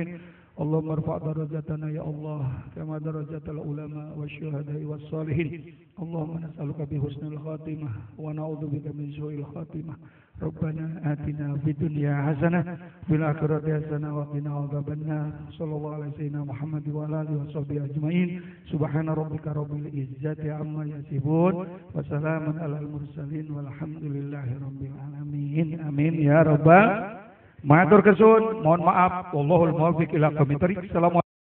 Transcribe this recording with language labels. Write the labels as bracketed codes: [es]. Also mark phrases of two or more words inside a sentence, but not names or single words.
[ar] اللهم ارفع درجتنا يا الله كما درجة العلماء والشهداء والصالحين اللهم نسألك بحسن الخاتمة ونعوذ بك من سوء الخاتمة ربنا آتنا في الدنيا حسنة في الآخرة حسنة وقنا عذاب النار صلى الله على سيدنا محمد وعلى آله وصحبه أجمعين سبحان ربك رب العزة عما يصفون وسلام على المرسلين والحمد لله رب العالمين آمين يا رب. [jv] Matur kesun, [id] mohon maaf, [ar] والله الموفق إلى أقوم الطريق. السلام عليكم.